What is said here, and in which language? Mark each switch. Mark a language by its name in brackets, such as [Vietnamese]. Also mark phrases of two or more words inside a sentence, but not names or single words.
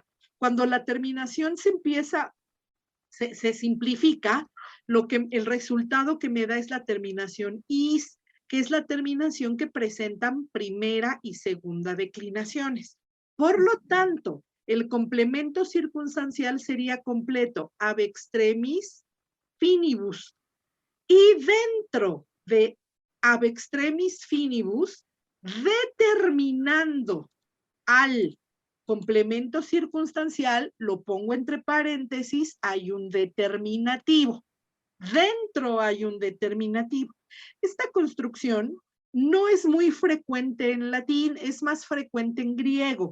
[Spanish] Cuando la terminación se simplifica, el resultado que me da es la terminación is, que es la terminación que presentan primera y segunda declinaciones. Por lo tanto, el complemento circunstancial sería completo, [Latin] ab extremis finibus. [Spanish] Y dentro de [Latin] ab extremis finibus, [Spanish] determinando al complemento circunstancial, lo pongo entre paréntesis, hay un determinativo. Dentro hay un determinativo. Esta construcción no es muy frecuente en latín, es más frecuente en griego.